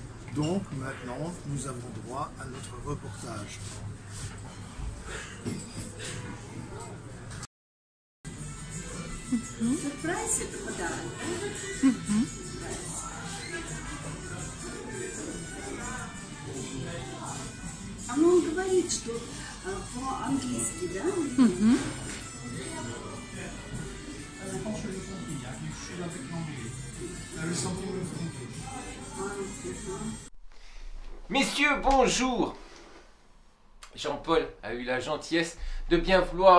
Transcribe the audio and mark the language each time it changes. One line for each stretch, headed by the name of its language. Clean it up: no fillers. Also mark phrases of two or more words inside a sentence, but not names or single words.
French: Donc maintenant, nous avons droit à notre reportage. Surprise hotel.
Russian: Он говорит, что по-английски, да?
French: Messieurs, bonjour. Jean-Paul a eu la gentillesse de bien vouloir.